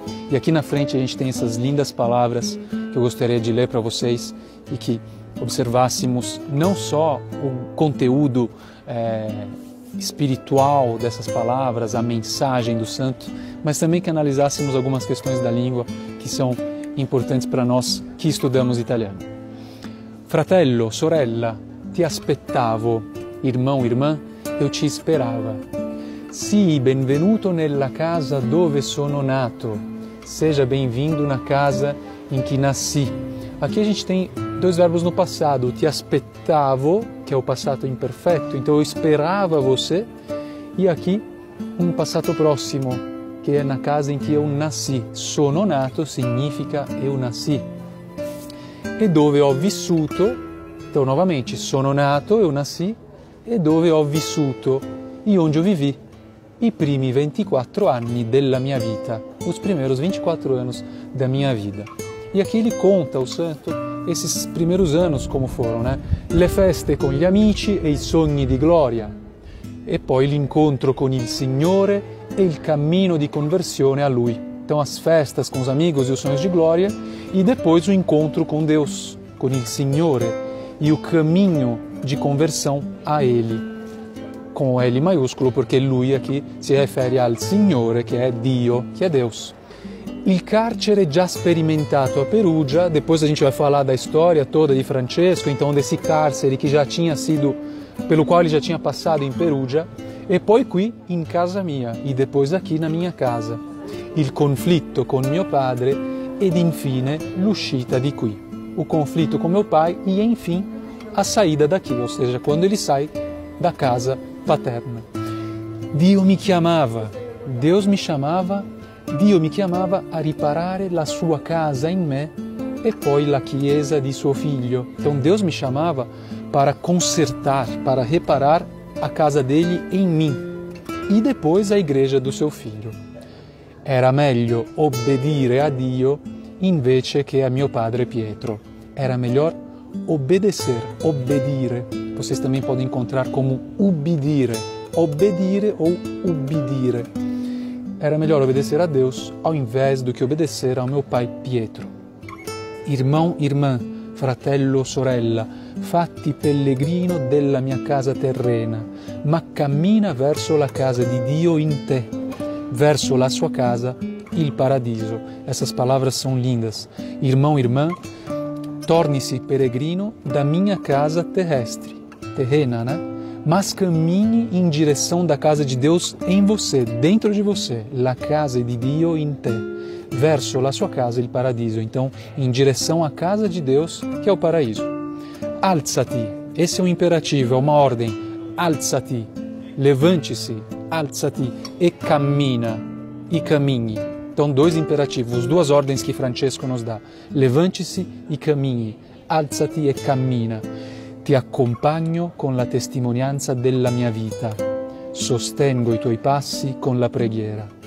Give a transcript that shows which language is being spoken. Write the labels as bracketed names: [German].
[Portuguese] E aqui na frente a gente tem essas lindas palavras que eu gostaria de ler para vocês e que observássemos não só o conteúdo espiritual dessas palavras, a mensagem do santo, mas também que analisássemos algumas questões da língua que são importantes para nós que estudamos italiano. [Italian] Fratello, sorella, ti aspettavo. [Portuguese] Irmão, irmã, eu te esperava. [Italian] Sii benvenuto nella casa dove sono nato. [Portuguese] Seja bem-vindo na casa em que nasci. Aqui a gente tem dois verbos no passado. [Italian] Ti aspettavo, [Portuguese] que é o passato imperfeito, então eu esperava você. E aqui um passato próximo, que é na casa em que eu nasci. [Italian] Sono nato [Portuguese] significa eu nasci. E [Italian] dove ho vissuto, [Portuguese] então novamente, [Italian] sono nato, [Portuguese] eu nasci, e [Italian] dove ho vissuto, [Portuguese] e onde eu vivi. [Italian] I primi 24 anni della mia vita, [Portuguese] os primeiros 24 anos da minha vida. E aqui ele conta, o santo, esses primeiros anos como foram, né? [Italian] Le feste con gli amici e i sogni di gloria, e poi l'incontro con il Signore e il cammino di conversione a Lui. [Portuguese] Então as festas com os amigos e os sonhos de glória, e depois o encontro com Deus, com [Italian] il Signore, [Portuguese] e o caminho de conversão a Ele. Com L maiúsculo, porque [Italian] lui [Portuguese] aqui se refere [Italian] al Signore, [Portuguese] que é Dio, que é Deus. [Italian] Il carcere già sperimentato a Perugia, [Portuguese] depois a gente vai falar da história toda de Francesco, então desse cárcere que já tinha sido, pelo qual ele já tinha passado em Perugia, [Italian] e poi qui in casa mia, [Portuguese] e depois aqui na minha casa. [Italian] Il conflitto con mio padre ed infine l'uscita di qui. [Portuguese] O conflito com meu pai e, enfim, a saída daqui, ou seja, quando ele sai da casa paterna. [Italian] Dio mi chiamava, [Portuguese] Deus me chamava, [Italian] Dio mi chiamava a riparare la sua casa in me e poi la chiesa di suo figlio. [Portuguese] Então Deus me chamava para consertar, para reparar a casa dele em mim e depois a igreja do seu filho. [Italian] Era meglio obbedire a Dio invece che a mio padre Pietro. [Portuguese] Era melhor obedecer, obbedire. Vocês também podem encontrar como ubbidire, obbedire ou ubbidire. Era melhor obedecer a Deus ao invés do que obedecer ao meu pai Pietro. Irmão, irmã, [Italian] fratello, sorella, fatti pellegrino della mia casa terrena, ma cammina verso la casa di Dio in te, verso la sua casa il paradiso. [Portuguese] Essas palavras são lindas. Irmão, irmã, torne-se peregrino da minha casa terrestre, terrena, né? Mas cammini em direção da casa de Deus em você, dentro de você, [Italian] la casa di Dio in te, verso la sua casa, il paradiso. [Portuguese] Então, em direção à casa de Deus, que é o paraíso. Alzati, esse é um imperativo, é uma ordem. [Italian] Alzati, [Portuguese] levante-se, [Italian] alzati e cammina, e cammini. [Portuguese] Então, dois imperativos, duas ordens que Francesco nos dá. Levante-se e cammini, [Italian] alzati e cammina. Ti accompagno con la testimonianza della mia vita, sostengo i tuoi passi con la preghiera.